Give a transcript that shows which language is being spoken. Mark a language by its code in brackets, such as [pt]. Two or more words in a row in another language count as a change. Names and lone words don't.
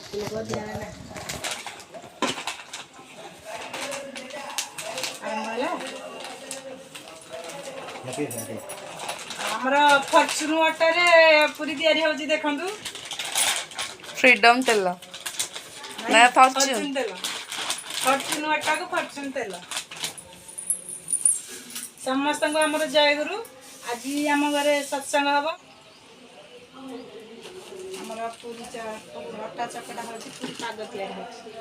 [or] ଆମର ଫର୍ଚୁନ ଅଟାରେ ପୁରୀ ତିଆରି ହଉଛି ଦେଖନ୍ତୁ। [hi] फ्रीडम तेल ना [or] ଫର୍ଚୁନ ତେଲ, ଫର୍ଚୁନ ଅଟାକୁ ଫର୍ଚୁନ ତେଲ। ସମସ୍ତଙ୍କୁ ଆମର ଜୟଗୁରୁ। ଆଜି ଆମ ଘରେ ସତ୍ସଙ୍ଗ ହବ। ଆମର ପୁରୀ ଅଟା ଚକଟା ହଉଛି, ପୁରୀ ପାଗ ତିଆରି ହଉଛି।